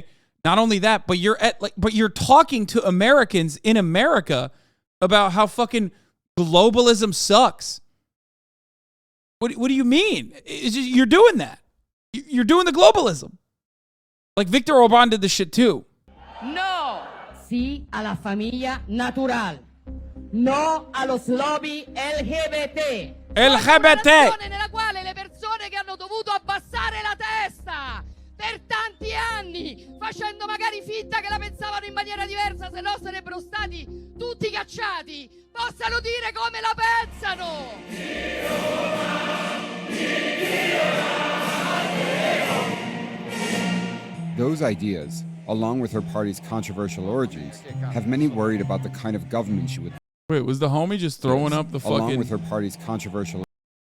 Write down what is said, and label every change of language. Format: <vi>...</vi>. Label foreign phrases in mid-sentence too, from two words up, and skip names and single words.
<en>Not only that, but you're talking to Americans in America about how fucking globalism sucks. What do you mean? You're doing that. You're doing the globalism. Like Viktor Orban did this shit too.</en> <es>No. Sí a la familia natural. No a los lobby LGBT. LGBT.</es> <it>Nella quale le persone che hanno dovuto abbassare la testa per tanti anni, facendo magari finta che la pensavano in maniera diversa, se no sarebbero stati tutti cacciati, possano dire come la pensano.</it> <en>Those ideas, along with her party's controversial orgies, have many worried about the kind of government she would. Wait, was the homie just throwing up the fucking... Along with her party's controversial...</en>